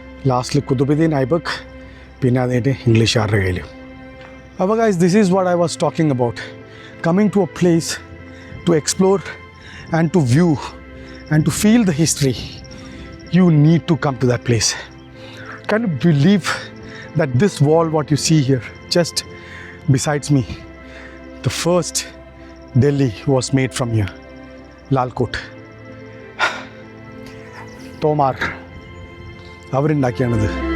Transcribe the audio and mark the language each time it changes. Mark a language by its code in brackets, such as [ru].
[ml] ലാസ്റ്റിൽ കുതുബുദ്ദീൻ ഐബക്ക്, പിന്നെ അതിൻ്റെ ഇംഗ്ലീഷുകാരുടെ കയ്യിൽ. അപ്പോൾ [en] Guys, this is what I was talking about. Coming to a place to explore and to view and to feel the history, you need to come to that place. Can you believe that this wall what you see here just besides me, the first Delhi was made from here, Lalkot. [ml] Tomar അവരുണ്ടാക്കിയാണിത്.